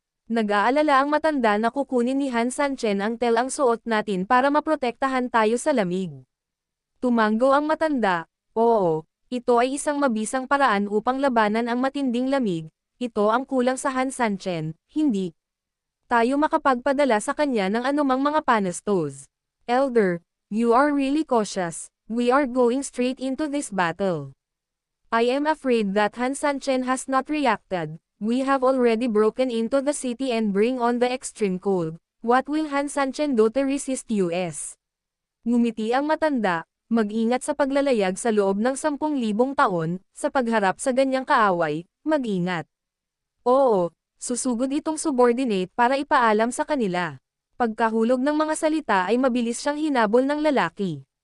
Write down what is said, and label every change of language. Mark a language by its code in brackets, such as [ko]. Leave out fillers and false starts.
[tl] Nag-aalala ang matanda na kukunin ni Han Sanchen ang tel ang suot natin para maprotektahan tayo sa lamig. Tumanggo ang matanda, oo, ito ay isang mabisang paraan upang labanan ang matinding lamig, ito ang kulang sa Han Sanchen, hindi tayo makapagpadala sa kanya ng anumang mga panastos. [en] Elder, you are really cautious, we are going straight into this battle. I am afraid that Han Sanchen has not reacted. We have already broken into the city and bring on the extreme cold. What will Han Sanchen do to resist US? [tl] Ngumiti ang matanda, mag-ingat sa paglalayag sa loob ng 10,000 taon, sa pagharap sa ganyang kaaway, mag-ingat. Oo, susugod itong subordinate para ipaalam sa kanila. Pagkahulog ng mga salita ay mabilis siyang hinabol ng lalaki.